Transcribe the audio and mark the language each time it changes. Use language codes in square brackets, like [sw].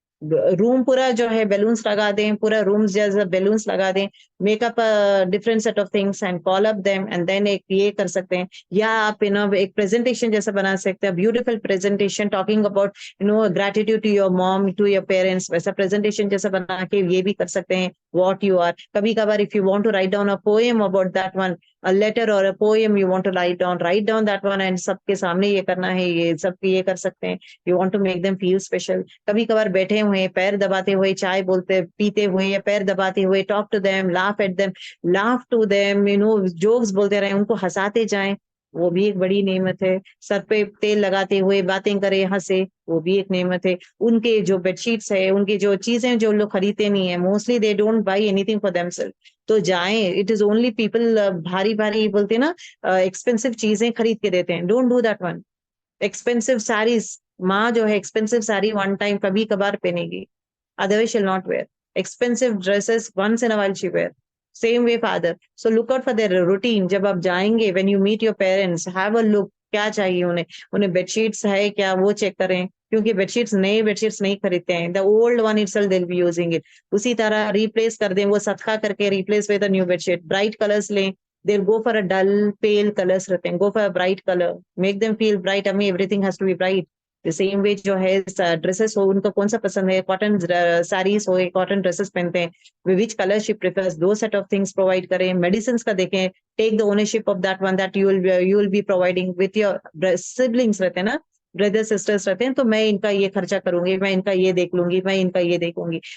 [hi] Room पूरा जो है बैलून्स लगा दें, पूरा रूम जैसा बैलून्स लगा दें, [en] make up different set of things and call up them, [hi] and then एक ये कर सकते हैं। या आप एक प्रेजेंटेशन जैसा बना सकते हैं, beautiful presentation talking about gratitude to your mom, to your parents, वैसा प्रेजेंटेशन जैसा बना के ये भी कर सकते हैं। [en] what you are, kabhi kabar if you want to write down a poem about that one, a letter or a poem you want to write down that one, and [hi] सबके सामने ये करना है, ये सब ये कर सकते हैं। [en] you want to make them feel special। [hi] कभी कभार बैठे हुए पैर दबाते हुए चाय बोलते पीते हुए या पैर दबाते हुए, [en] talk to them, laugh at them, laugh to them, [hi] jokes बोलते रहे, उनको हंसाते जाएं, वो भी एक बड़ी नेमत है। सर पे तेल लगाते हुए बातें करे, हंसे, वो भी एक नेमत है। उनके जो बेडशीट्स है, उनकी जो चीजें जो लोग खरीदते नहीं है, [en] mostly they don't buy anything for themselves, [hi] तो जाएं। इट इज ओनली पीपल भारी भारी बोलते हैं ना, एक्सपेंसिव चीजें खरीद के देते हैं, [en] Don't do that one. Expensive saris, [hi] माँ जो है एक्सपेंसिव साड़ी वन टाइम कभी कभार पहनेगी, [en] otherwise she'll not wear expensive dresses, once in a while she wear, same way father, so look out for their routine। [hi] जब आप जाएंगे, [en] when you meet your parents, have a look, [hi] क्या चाहिए उन्हें, उन्हें bedsheets है क्या वो चेक करें, क्योंकि बेडशीट्स नए बेडशीट्स नहीं खरीदते हैं, [en] the old one itself they will be using it, [hi] उसी तरह रिप्लेस कर दें, वो सदका करके replace with a new bedsheet. [en] bright colours लें, they'll go for a dull pale colors रहते हैं, go for a bright color, make them feel bright, I mean everything has to be bright, [hi] The same way जो है dresses हो उनको कौन सा पसंद है, कॉटन साड़ीज हो, कॉटन ड्रेसेस पहनते हैं, [en] which colour she prefers, [hi] दो सेट ऑफ थिंग्स प्रोवाइड करें. मेडिसिन का देखें, [en] take the ownership of that one, [hi] that you will be providing with your siblings रहते हैं ना, ब्रदर सिस्टर्स रहते हैं, तो मैं इनका ये खर्चा करूंगी, मैं इनका ये देख लूंगी, मैं इनका ये देखूंगी.